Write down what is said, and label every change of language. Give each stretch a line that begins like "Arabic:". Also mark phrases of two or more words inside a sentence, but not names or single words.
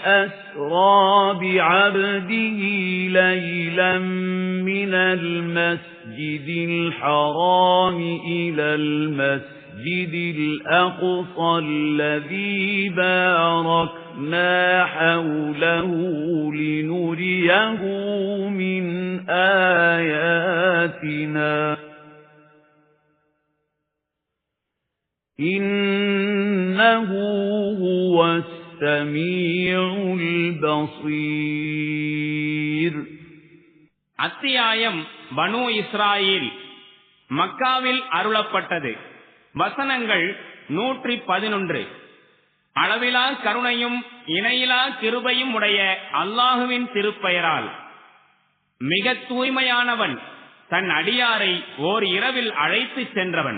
Arabic: أسرى بعبده ليلا من المسجد الحرام إلى المسجد الأقصى الذي باركنا حوله لنريه من آياتنا إنه هو السميع البصير.
Tamil: அத்தியாயம் பனு இஸ்ராயீல் மக்காவில் அருளப்பட்டது. வசனங்கள் 111. அளவிலா கருணையும் இணையிலா கிருபையும் உடைய அல்லாஹுவின் திருப்பெயரால். மிக தூய்மையானவன், தன் அடியாரை ஓர் இரவில் அழைத்து சென்றவன்.